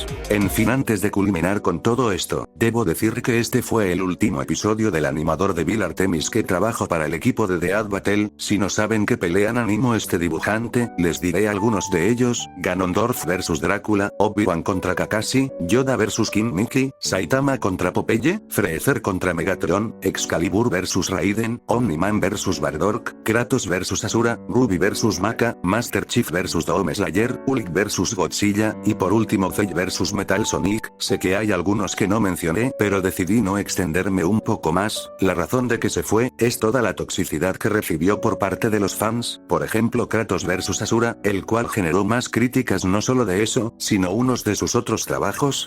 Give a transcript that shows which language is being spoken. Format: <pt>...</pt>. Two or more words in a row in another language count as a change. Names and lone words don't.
<es>En fin, antes de culminar con todo esto, debo decir que este fue el último episodio del animador de Bill Artemis que trabajó para el equipo de The Ad Battle. Si no saben qué pelean animó este dibujante, les diré algunos de ellos: Ganondorf vs Drácula, Obi-Wan contra Kakashi, Yoda vs King Mickey, Saitama contra Popeye, Freezer contra Megatron, Excalibur vs Raiden, Omni-Man vs Bardock, Kratos vs Asura, Ruby vs Maka, Master Chief vs Dome Slayer, Hulk vs Godzilla, y por último Cell vs Metal Sonic. Sé que hay algunos que no mencioné, pero decidí no extenderme un poco más. La razón de que se fue, es toda la toxicidad que recibió por parte de los fans, por ejemplo Kratos vs Asura, el cual generó más críticas no solo de eso, sino unos de sus otros trabajos.</es>